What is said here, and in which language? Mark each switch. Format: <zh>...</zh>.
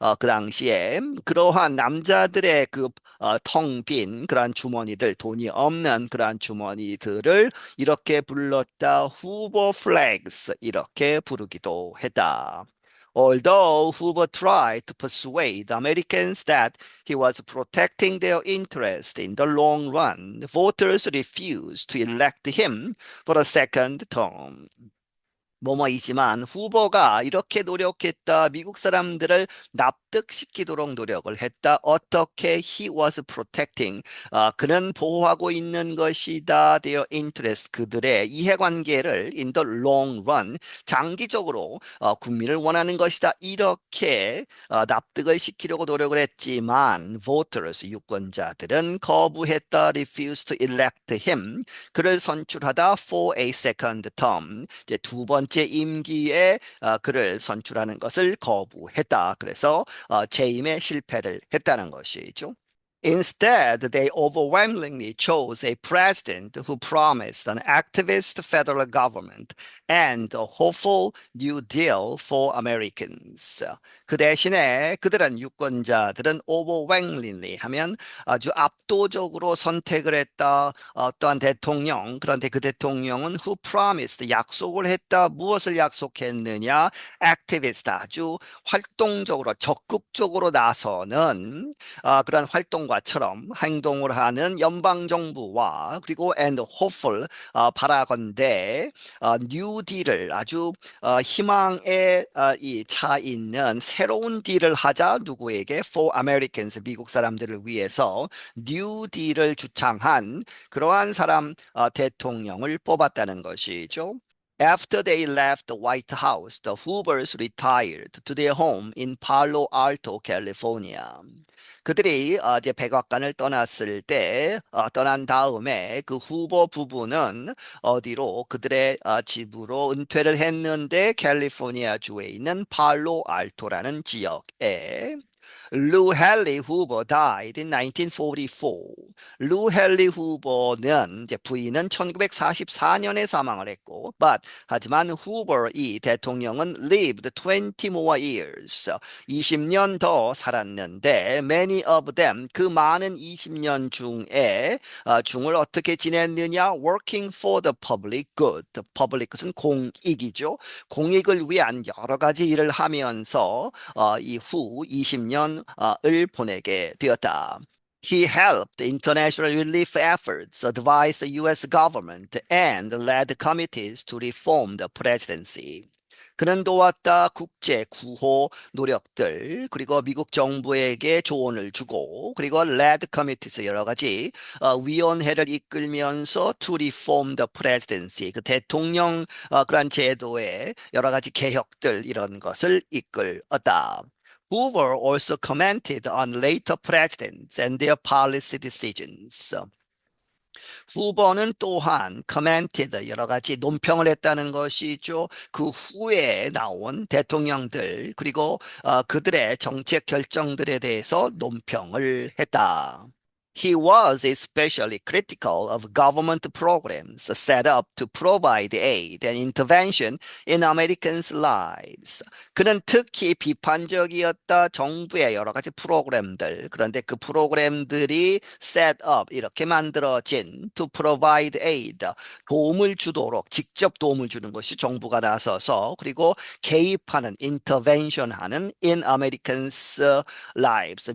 <ko>그 당시에 그러한 남자들의 그 텅 빈 그러한 주머니들, 돈이 없는 그러한 주머니들을 이렇게 불렀다. Hoover flags 이렇게 부르기도 했다.</ko> <en>Although Hoover tried to persuade Americans that he was protecting their interest in the long run, voters refused to elect him for a second term.</en> <ko>뭐뭐이지만 후보가 이렇게 노력했다. 미국 사람들을 납득시키도록 노력을 했다. 어떻게</ko> <en>he was protecting</en> <ko>그는 보호하고 있는 것이다.</ko> <en>their interest</en> <ko>그들의 이해관계를</ko> <en>in the long run</en> <ko>장기적으로 국민을 원하는 것이다. 이렇게 납득을 시키려고 노력을 했지만 voters 유권자들은 거부했다.</ko> <en>refused to elect him</en> <ko>그를 선출하다</ko> <en>for a second term</en> <ko>이제 두 번째 임기에 그를 선출하는 것을 거부했다. 그래서 재임에 실패를 했다는 것이죠.</ko> <en>Instead, they overwhelmingly chose a president who promised an activist federal government and a hopeful New Deal for Americans.</en> <ko>그 대신에 그들은 유권자들은 overwhelmingly 하면 아주 압도적으로 선택을 했다. 어떠한 대통령, 그런데 그 대통령은</ko> <en>who promised,</en> <ko>약속을 했다. 무엇을 약속했느냐? activist, 아주 활동적으로, 적극적으로 나서는 그런 활동가처럼 행동을 하는 연방정부와 그리고</ko> <en>and hopeful,</en> <ko>바라건대 뉴딜을 아주 희망에 차 있는 새로운 딜을 하자 누구에게</ko> <en>for Americans</en> <ko>미국 사람들을 위해서 뉴딜을 주창한 그러한 사람 대통령을 뽑았다는 것이죠.</ko> <en>After they left the White House, the Hoovers retired to their home in Palo Alto, California.</en> <ko>그들이 이제 백악관을 떠났을 때, 떠난 다음에 그 후보 부부는 어디로 그들의 집으로 은퇴를 했는데 캘리포니아 주에 있는 팔로 알토라는 지역에</ko> <en>Lou Haley Hoover died in 1944.</en> <ko>루 헨리 후보는 이제 부인은 1944년에 사망을 했고, 하지만 후보 이 대통령은</ko> <en>lived 20 more years.</en> <ko>20년 더 살았는데</ko> <en>many of them</en> <ko>그 많은 20년 중에 중을 어떻게 지냈느냐?</ko> <en>Working for the public good.</en> <ko>public은 공익이죠. 공익을 위한 여러 가지 일을 하면서 이후 20년을 보내게 되었다.</ko> <en>He helped international relief efforts, advised the US government, and led committees to reform the presidency.</en> <ko>그는 도왔다 국제 구호 노력들, 그리고 미국 정부에게 조언을 주고, 그리고</ko> <en>led committees</en> <ko>여러 가지 위원회를 이끌면서</ko> <en>to reform the presidency,</en> <ko>그 대통령 그런 제도의 여러 가지 개혁들 이런 것을 이끌었다.</ko> <en>Hoover also commented on later presidents and their policy decisions.</en> <ko>후보는 또한 commented 여러 가지 논평을 했다는 것이죠. 그 후에 나온 대통령들 그리고 그들의 정책 결정들에 대해서 논평을 했다.</ko> <en>He was especially critical of government programs set up to provide aid and intervention in Americans' lives.</en> <ko>그는 특히 비판적이었다. 정부의 여러 가지 프로그램들. 그런데 그 프로그램들이</ko> <en>set up,</en> <ko>이렇게 만들어진</ko> <en>to provide aid,</en> <ko>도움을 주도록, 직접 도움을 주는 것이 정부가 나서서, 그리고 개입하는, intervention하는</ko> <en>in Americans' lives.</en>